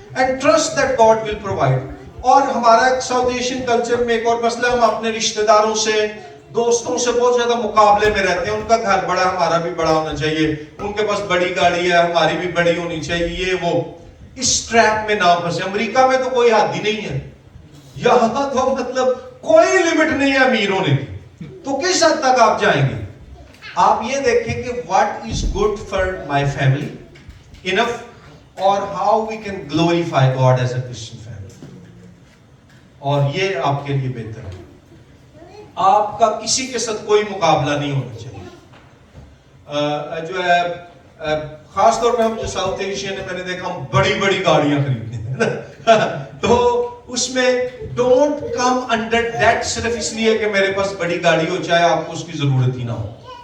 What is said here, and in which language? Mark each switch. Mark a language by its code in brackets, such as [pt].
[en] And trust that God will provide. [ur] اور ہمارا south Asian culture میں ایک اور مسئلہ, ہم اپنے رشتہ داروں سے, دوستوں سے بہت زیادہ مقابلے میں رہتے ہیں. ان کا گھر بڑا, ہمارا بھی بڑا ہونا چاہیے, ان کے پاس بڑی گاڑی ہے, ہماری بھی بڑی ہونی چاہیے, یہ وہ. اس ٹریپ میں نہ پھنسے. امریکہ میں تو کوئی حد ہی نہیں ہے, یہاں تو مطلب کوئی لمٹ نہیں ہے امیر ہونے کی, تو کس حد تک آپ جائیں گے. آپ یہ دیکھیں کہ [en] what is good for my family enough, [ur] اور [en] how we can glorify God as a Christian family. [ur] اور یہ آپ کے لیے بہتر ہے. آپ کا کسی کے ساتھ کوئی مقابلہ نہیں ہونا چاہیے. جو ہے خاص طور پہ ہم جو ساؤتھ ایشین ہے, میں نے دیکھا ہم بڑی بڑی گاڑیاں خریدتے ہیں تو اس میں [en] don't come under that [ur] صرف اس لیے کہ میرے پاس بڑی گاڑی ہو, چاہے آپ کو اس کی ضرورت ہی نہ ہو.